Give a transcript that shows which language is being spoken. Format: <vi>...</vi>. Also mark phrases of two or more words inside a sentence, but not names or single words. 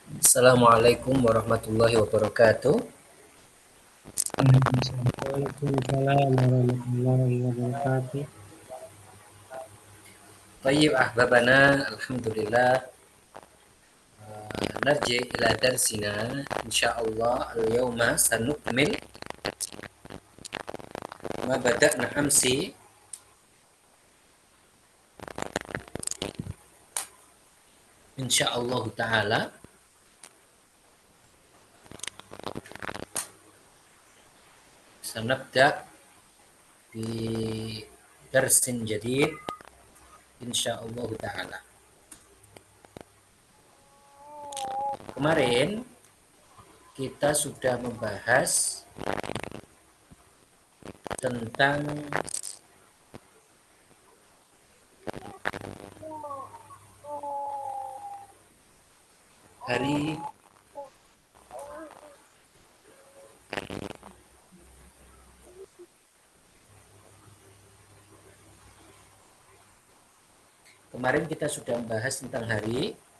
<ar>السلام عليكم ورحمة الله وبركاته. وعليكم السلام ورحمة الله وبركاته. طيب أحبابنا، الحمد لله. نرجع إلى درسنا إن شاء الله اليوم سنكمل ما بدأنا أمس إن شاء الله تعالى. سنبدأ بدرس جديد إن شاء الله تعالى.</ar> <id>Kemarin kita sudah membahas tentang hari kemarin kita sudah membahas tentang hari.</id>